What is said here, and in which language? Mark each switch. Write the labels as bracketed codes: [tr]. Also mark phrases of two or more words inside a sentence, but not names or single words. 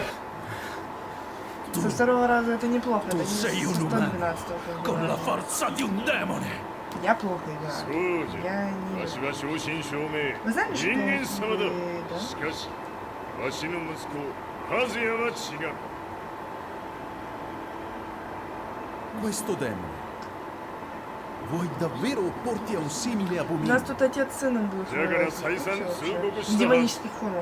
[ru] Со второго раза это неплохо. Это не со [it] sei un umano [ru] 112-го. [it] con la forza di un demone! [ru] Я плохо играю. [ja] そうじゃ [ru] Я не... [ja] わしは正真正銘 [ru] Вы знаете, что [ja] 人間 [ru] я [ja] 様だ [ru] да? [ja] しかしわしの息子和也は違う [it] Questo demone vuoi davvero opporti a un simile [ru] У нас [it] abominio? [ru] тут отец с сыном будет. [ja] だから再三通告したが [ru] Демонических формах.